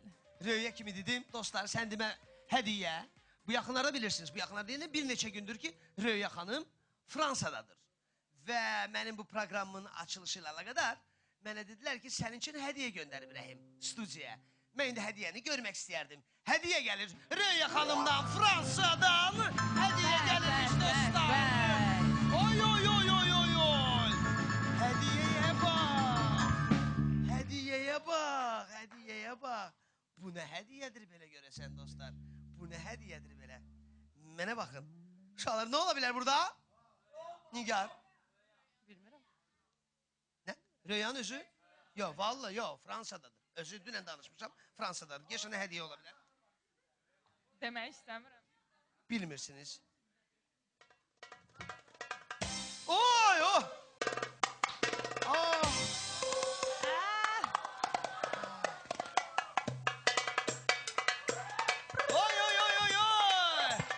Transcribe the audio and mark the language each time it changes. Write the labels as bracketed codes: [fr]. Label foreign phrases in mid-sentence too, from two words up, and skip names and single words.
[az] Röya kimi dedim, dostlar, sən demə hədiyyə. Bu yaxınlarda bilirsiniz, bu yaxınlarda deyəndə bir neçə gündür ki, Röya xanım Fransadadır. Və mənim bu proqramın açılışı ilə əlaqədar mənə dedilər ki, sənin üçün hədiyyə göndərib Rəhim studiyaya. Mən indi hədiyyəni görmək istəyərdim. Hədiyyə gəlir Röya xanımdan, Fransadan. Hədiyyə gəlir dostlar. Oy, oy, oy, oy, oy, oy. Hədiyyəyə bax. Hədiyyəyə bax, hədiyyəyə bax. Bu nə hədiyyədir belə görəsən dostlar? Bu nə hədiyyədir belə? Mənə baxın. Uşaqlar, nə ola bilər burada? Nigar? Bilmirəm. Nə? Röyanın özü? Yox, vallahi yox, Fransadadır. Özü dünən danışmışam, Fransadadır. Geçən nə hədiyyə ola bilər? Demək istəmirəm. Bilmirsiniz. Oy, oh! Ah! Oy, oy, oy, oy, oy!